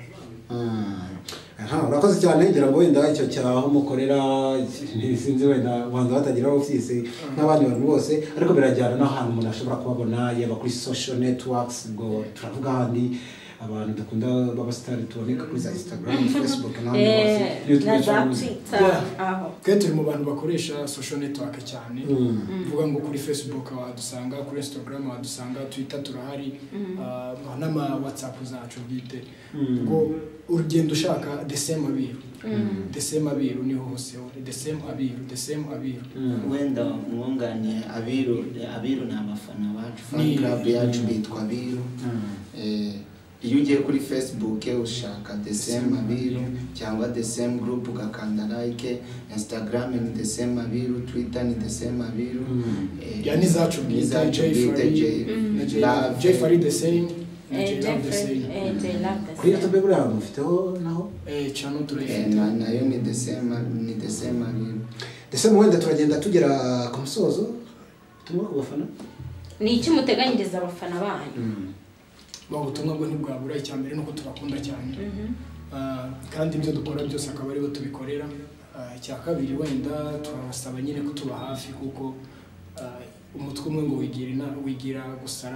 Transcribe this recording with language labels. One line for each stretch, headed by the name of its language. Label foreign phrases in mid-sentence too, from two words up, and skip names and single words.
Kinyarwanda: Urakoze cyane ngira ngo wenda icyo cyaho mukorera sinzi wenda banza batagira office n'abandi bantu bose ariko birajyana n'ahantu umuntu ashobora kubabona yaba kuri
English: social networks
Kinyarwanda: ngo turavuga handi abantu dukunda babasitari tuboneka kuri za Instagram, Facebook n'ahandi hose YouTube channel kandi turi mu bantu bakoresha
English: social network
Kinyarwanda: cyane mvuga ngo kuri Facebook wadusanga kuri Instagram wadusanga Twitter turahari n'ama WhatsApp zacu bwite ngo urugendo ushaka
English: the same
Kinyarwanda: abiru niho hose
English: the same
Kinyarwanda: abiru wenda mwungane abiru ni abafana bacu
English: fan club
Kinyarwanda: yacu bitwa abiru iyo ugiye kuri Facebook ushaka
English: the same
Kinyarwanda: abiru cyangwa
English: the same group
Kinyarwanda: ugakanda like, Instagram ni
English: the same
Kinyarwanda: abiru, Twitter ni
English: the same
Kinyarwanda: abiru yani zacu bwite J Farid
English: the same
Kinyarwanda: kuri YouTube buriya mufiteho naho channel turayifite nayo ni
English: the same
Kinyarwanda: abiru.
English: The same
Kinyarwanda: wenda turagenda tugera ku musozo tumwe ku bafana ni iki muteganyiriza abafana banyu ubutumwa bwo ntibwabura icyambere nuko tubakunda cyane kandi ibyo dukora byose akaba aribo tubikorera icya kabiri wenda turabasaba nyine kutuba hafi kuko umutwe umwe ngo wigira gusara